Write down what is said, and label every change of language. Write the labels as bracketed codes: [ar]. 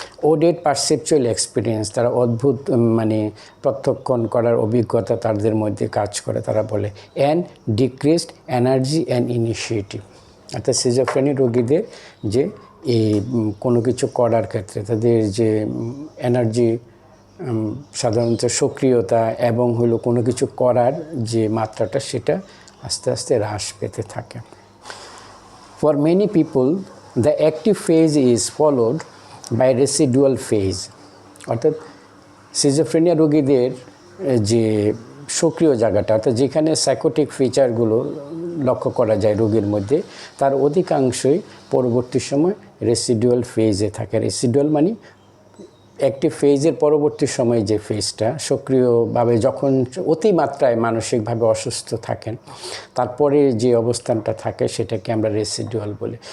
[en] ওডেড perceptual experience, [bn] তারা অদ্ভুত মানে প্রত্যক্ষণ করার অভিজ্ঞতা তাদের মধ্যে কাজ করে, তারা বলে। [en] and decreased energy and initiative, [bn] অর্থাৎ সিজোফ্রেনিয়া রোগীদের যে এই কোনো কিছু করার ক্ষেত্রে তাদের যে এনার্জি, সাধারণত সক্রিয়তা এবং হলো কোনো কিছু করার যে মাত্রাটা সেটা আস্তে আস্তে হ্রাস পেতে থাকে। [en] For many people, the active phase is followed by residual phase. [bn] অর্থাৎ সিজোফ্রেনিয়া রোগীদের যে সক্রিয় জায়গাটা, অর্থাৎ যেখানে সাইকোটিক ফিচারগুলো লক্ষ্য করা যায় রোগীর মধ্যে, তার অধিকাংশই পরবর্তী সময় রেসিডুয়াল ফেজে থাকে। রেসিডুয়াল মানে অ্যাক্টিভ ফেজের পরবর্তী সময়ে যে ফেজটা সক্রিয়ভাবে যখন অতিমাত্রায় মানসিকভাবে অসুস্থ থাকেন, তারপরে যে অবস্থানটা থাকে সেটাকে আমরা রেসিডুয়াল বলি।